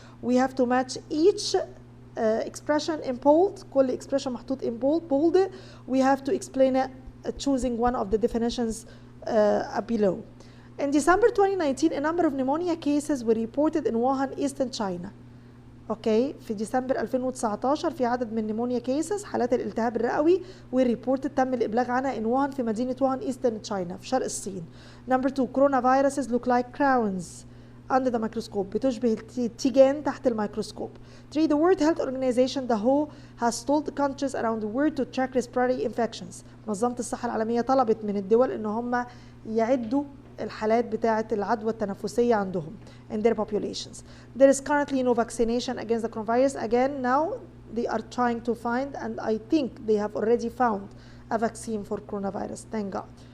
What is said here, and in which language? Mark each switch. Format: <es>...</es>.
<en>We have to match each expression in bold.</en> <ar>كل</ar> <en>expression</en> <ar>محطوط</ar> <en>in bold. We have to explain it choosing one of the definitions below. In December 2019, a number of pneumonia cases were reported in Wuhan, Eastern China.</en> <ar>اوكي، في ديسمبر 2019 في عدد من نيمونيا كيسز، حالات الالتهاب الرئوي، والريبورت تم الابلاغ عنها ان ووهان في مدينه ووهان ايسترن تشاينا في شرق الصين. نمبر 2، كورونا فيروسز</ar> <en>look like crowns under the microscope،</en> <ar>بتشبه التيجان تحت الميكروسكوب.</ar> <en>3، the World Health Organization the WHO has told the countries around the world to track respiratory infections.</en> <ar>منظمه الصحه العالميه طلبت من الدول ان هم يعدوا الحالات بتاعة العدوى التنفسية عندهم</ar> <en>in their populations. There is currently no vaccination against the coronavirus. Again, now they are trying to find, and I think they have already found a vaccine for coronavirus. Thank God.</en>